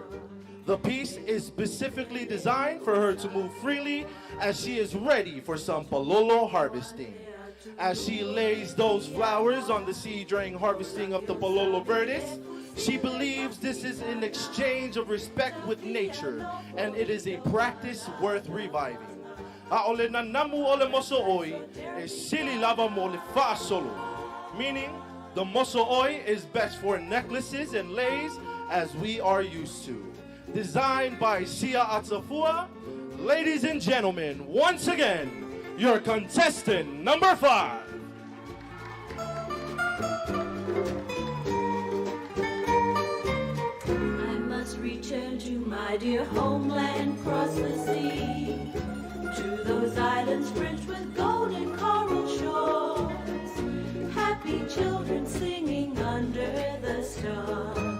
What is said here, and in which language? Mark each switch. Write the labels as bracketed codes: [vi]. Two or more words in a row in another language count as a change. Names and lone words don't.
[en] The piece is specifically designed for her to move freely as she is ready for some palolo harvesting. As she lays those flowers on the seed during harvesting of the palolo verdes, she believes this is an exchange of respect with nature, and it is a practice worth reviving. [sm] Aole na namu ole moso'oi e sili lava mo le fa'a solo, [en] meaning the moso'oi is best for necklaces and leis as we are used to. Designed by Sia Atsafua, ladies and gentlemen, once again, your contestant number 5. I must return to my dear homeland, cross the sea, to those islands fringed with golden coral shores, happy children singing under the stars.